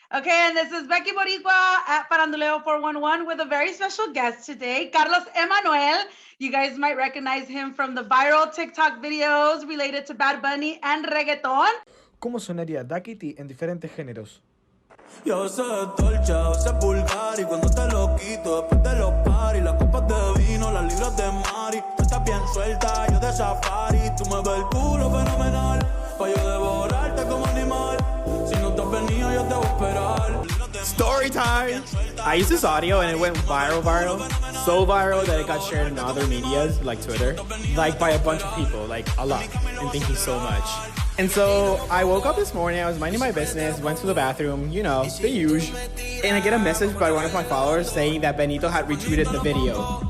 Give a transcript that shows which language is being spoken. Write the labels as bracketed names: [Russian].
[English] Okay, and this is Becky Boricua at Faranduleo 411 with a very special guest today, Carlos Emmanuel. You guys might recognize him from the viral TikTok videos related to Bad Bunny and reggaeton. [Spanish] ¿Cómo sonaría Duckity en diferentes géneros? Yo sé dolce, a veces vulgar y cuando te lo quito después de los paris, las copas de vino, las libras de Mari, tú estás bien suelta, yo de safari, tú me ves el culo fenomenal, pa' yo devorarte como animal, si no te has venido yo te voy a esperar. [English] Story time! I used this audio and it went viral. So viral that it got shared in other medias like Twitter, like by a bunch of people, like a lot. And thank you so much. And so I woke up this morning, I was minding my business, went to the bathroom, you know, the usual. And I get a message by one of my followers saying that Benito had retweeted the video.